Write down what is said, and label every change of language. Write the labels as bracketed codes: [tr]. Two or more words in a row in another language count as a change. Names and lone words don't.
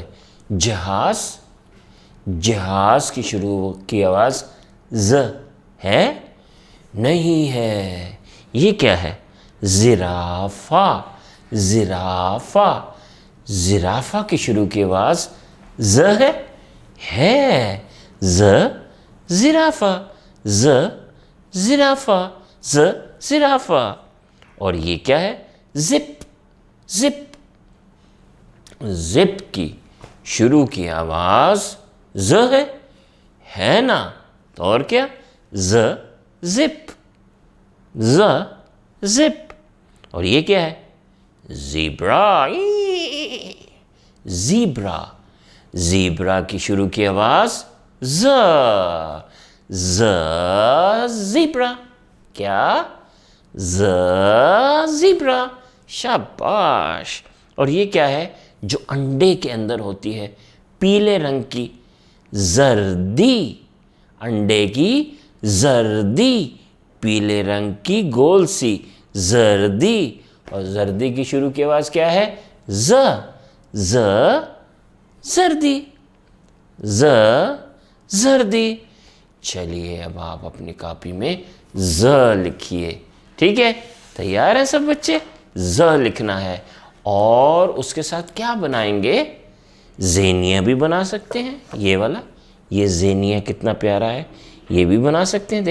[hi] जहाज़, जहाज़ की शुरू की आवाज़ ज़ है? नहीं है। ये क्या है? ज़िराफ़ा, ज़िराफ़ा। ज़िराफ़ा की शुरू की आवाज़ ज़ है? है। ज़ ज़िराफ़ा, ज़ ज़िराफ़ा, ज़ ज़िराफ़ा। और ये क्या है? ज़िप, ज़िप। ज़िप की शुरू की आवाज़ ज़ है ना? तो और क्या? ज़ ज़िप, ज़ ज़िप। और ये क्या है? ज़ीब्रा, ज़ीब्रा। ज़ीब्रा की शुरू की आवाज़ ज़, ज़ ज़ीब्रा। क्या? ज़ ज़ीब्रा। शाबाश। और ये क्या है जो अंडे के अंदर होती है? पीले रंग की ज़र्दी। अंडे की ज़र्दी, पीले रंग की गोल सी ज़र्दी। और ज़र्दी की शुरू की आवाज़ क्या है? ज़, ज़ ज़र्दी, ज़ ज़र्दी। चलिए अब आप अपनी कॉपी में ज़ लिखिए। ठीक है, तैयार हैं सब बच्चे? ज़ लिखना है। और उसके साथ क्या बनाएंगे? ज़ेनिया भी बना सकते हैं। ये वाला, ये ज़ेनिया कितना प्यारा है, ये भी बना सकते हैं।